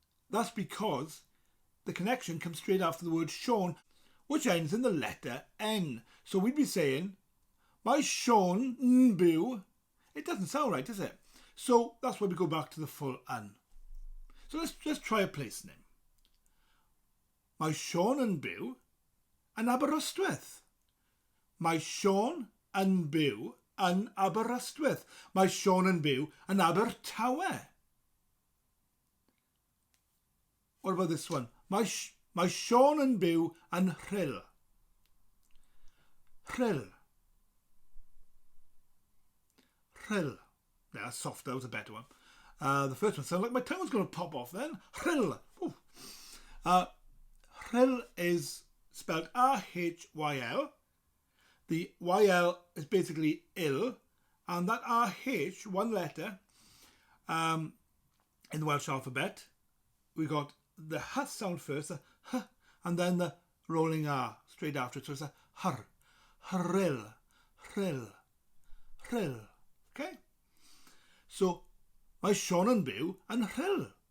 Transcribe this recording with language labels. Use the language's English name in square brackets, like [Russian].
[English] That's because the connection comes straight after the word Sean, which ends in the letter N. So we'd be saying, [Welsh] mae Sean yn byw. [English] It doesn't sound right, does it? So that's why we go back to the full N. So let's try a place name. [Welsh] Mae Sean yn byw yn Aberystwyth. Mae Sean yn byw yn Aberystwyth. Mae Sean yn byw yn Abertawe. [English] What about this one? [Welsh] Mae Sean yn byw yn Rhyl. [English] Rhyl. Rhyl. Yeah, soft, that was a better one. The first one sounded like my tongue was going to pop off then. Rhyl. Rhyl is spelled R-H-Y-L. The Y-L is basically ill, and that R-H, one letter, in the Welsh alphabet, we got the H sound first, the H, and then the rolling R straight after it, so it's a Hr. Rhyl. Rhyl. Rhyl. Okay? [Welsh] So, mae Sean yn byw yn Rhyl.